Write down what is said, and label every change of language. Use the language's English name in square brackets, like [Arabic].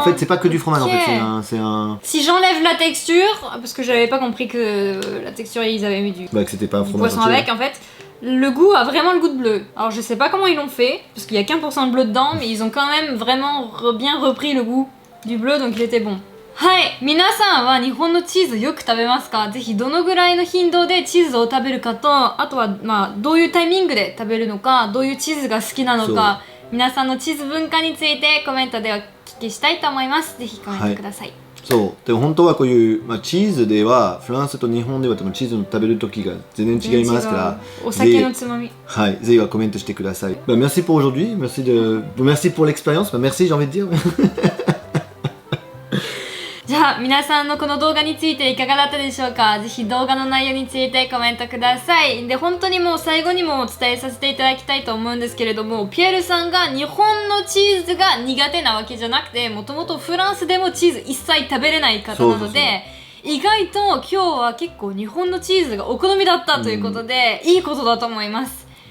[French] En fait c'est pas que du fromage en fait, c'est un... Si j'enlève la texture, parce que j'avais pas compris que la texture ils avaient mis du, que c'était pas un fromage poisson avec en fait. Le goût a vraiment le goût de bleu. Alors je sais pas comment ils l'ont fait, parce qu'il y a qu'1% de bleu dedans, mais ils ont quand même vraiment bien repris le goût du bleu donc il était bon. [Japanese] はい、皆さんは日本のチーズよく食べますか？ぜひどのぐらいの頻度でチーズを食べるかと、あとはまあどういうタイミングで食べるのか、どういうチーズが好きなのか、皆さんのチーズ文化についてコメントでお聞きしたいと思います。ぜひコメントください。そうでも本当はこういう、チーズではフランスと日本では多分チーズの食べる時が全然違いますからお酒のつまみはいぜひはコメントしてください。 [French] merci pour aujourd'hui, merci pour l'expérience, merci j'ai envie de dire [Japanese] じゃあ皆さんのこの動画についていかがだったでしょうか。ぜひ動画の内容についてコメントください。で本当にもう最後にもお伝えさせていただきたいと思うんですけれども、ピエールさんが日本のチーズが苦手なわけじゃなくて、もともとフランスでもチーズ一切食べれない方なので、意外と今日は結構日本のチーズがお好みだったということで、いいことだと思います。